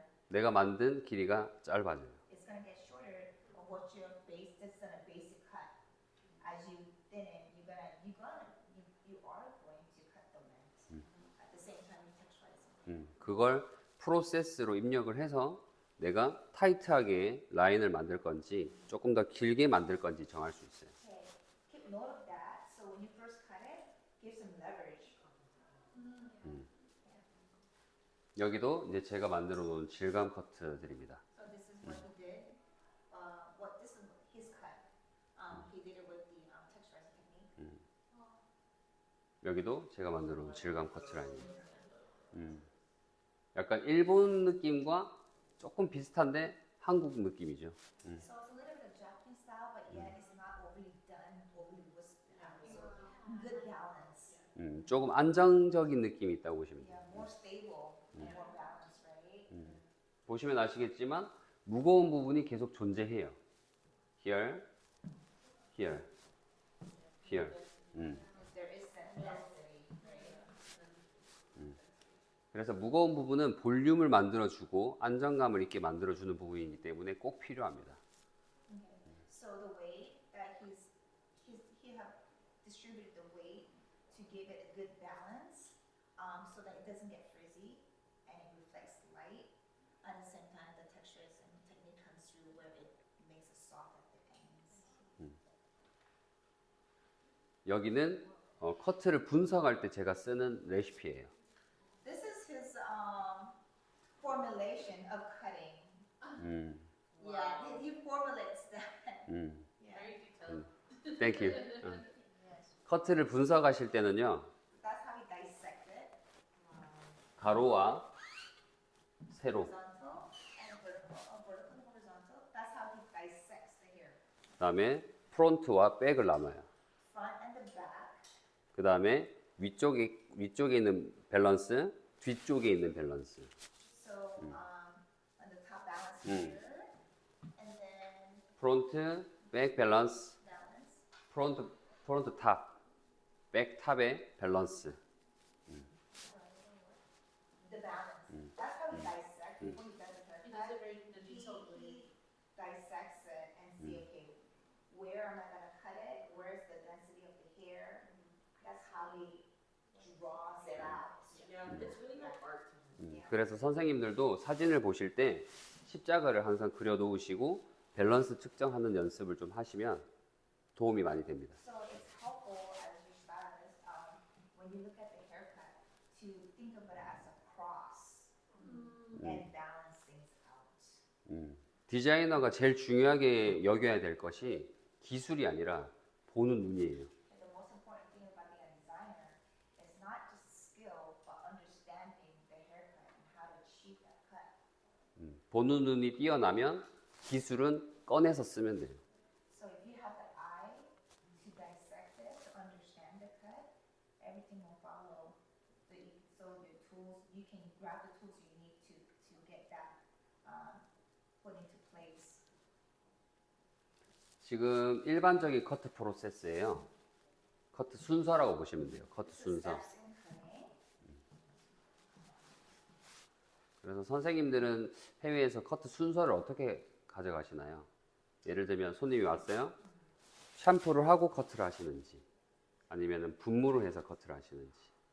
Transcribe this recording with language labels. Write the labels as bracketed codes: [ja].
[ko] 내가 만든 길이가 짧아져요. [en] It's gonna get shorter of what your base, that's on a basic cut. As you thin it, you are going to cut the length. At the same time, you texturize it. [ko] 그걸 프로세스로 입력을 해서 내가 타이트하게 라인을 만들 건지 조금 더 길게 만들 건지 정할 수 있어요. [en] Okay, keep note of that. So when you first cut it, give some leverage. [ko] 여기도 이제 제가 만들어 놓은 질감 커트들입니다. [en] So this is what he did. This is his cut. He did it with the texturizing technique. [ko] 여기도 제가 만들어 놓은 질감 커트 라인입니다. 약간 일본 느낌과 조금 비슷한데 한국 느낌이죠. [en] So it's a little bit of Japanese style, but yet it's not overly done, overly wisped out. So good balance. [ko] 조금 안정적인 느낌이 있다고 보시면 돼요. [en] Yeah, more stable and more balanced, right? [ko] 보시면 아시겠지만 무거운 부분이 계속 존재해요. [en] Here, here, here. There is that density, right? [ko] 그래서 무거운 부분은 볼륨을 만들어주고 안정감을 있게 만들어주는 부분이기 때문에 꼭 필요합니다. [en] Okay. So the weight that he have distributed the weight to give it a good balance, so that it doesn't get frizzy and it reflects light. At the same time, the texturizing technique comes through where it makes it soft at the ends. [ko] 여기는 커트를 분석할 때 제가 쓰는 레시피예요. [en] This is his formulation of cutting. Yeah, he formulates that. Yeah. Very detailed. Thank you. Yes. [ko] 커트를 분석하실 때는요, [en] That's how he dissects it. [ko] 가로와 세로, [en] Horizontal and vertical and horizontal. That's how he dissects the hair. [ko] 그다음에 프론트와 백을 나눠요. [en] Front and the back. [ko] 그다음에 위쪽에 있는 밸런스, 뒤쪽에 있는 밸런스. [en] So on the top balance here, and then [ko] 프론트, 백 밸런스, [en] balance. [ko] 프론트 탑, 백 탑의 밸런스. [en] The balance. That's how he dissects before he does the He does it very in a detailed way. He dissects it and see, okay, where am I gonna cut it? Where's the density of the hair? That's how he draws it out. Yeah, it's really like art to him. [ko] 그래서 선생님들도 사진을 보실 때 십자가를 항상 그려 놓으시고 밸런스 측정하는 연습을 좀 하시면 도움이 많이 됩니다. [en] So it's helpful as your stylist, when you look at the haircut, to think of it as a cross and balance things out. [ko] 디자이너가 제일 중요하게 여겨야 될 것이 기술이 아니라 보는 눈이에요. [en] And the most important thing about being a designer is not just skill, but understanding the haircut and how to achieve that cut. [ko] 보는 눈이 뛰어나면 기술은 꺼내서 쓰면 돼요. [en] So if you have the eye to dissect it, to understand the cut, everything will follow. So your tools, you can grab the tools you need to get that put into place. [ko] 지금 일반적인 커트 프로세스예요. 커트 순서라고 보시면 돼요. 커트 [en] The [ko] 순서. [en] steps in cutting. [ko] 그래서 선생님들은 해외에서 커트 순서를 어떻게 가져가시나요? 예를 들면 손님이 왔어요. 샴푸를 하고 커트를 하시는지 아니면 분무를 해서 커트를 하시는지.